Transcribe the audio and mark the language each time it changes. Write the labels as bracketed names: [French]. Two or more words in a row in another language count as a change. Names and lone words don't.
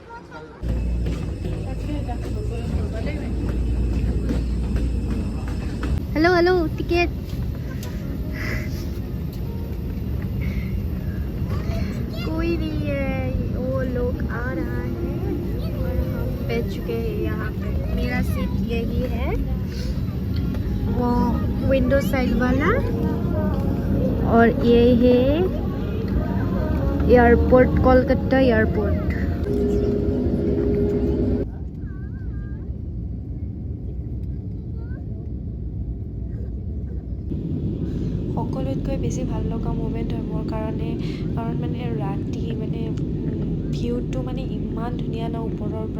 [Hindi] हेलो टिकट कोई नहीं है, वो लोग आ रहा है और हम बैठ चुके हैं यहाँ पे। मेरा सीट यही है, वो [English] window side [Hindi] वाला, और ये है एयरपोर्ट, कोलकाता एयरपोर्ट। [Assamese] সকলোতকৈ বেছি ভাল লগা মোমেণ্ট হয় মোৰ কাৰণে, কাৰণ মানে ৰাতি মানে ভিউটো মানে ইমান ধুনীয়া ন ওপৰৰ পৰা।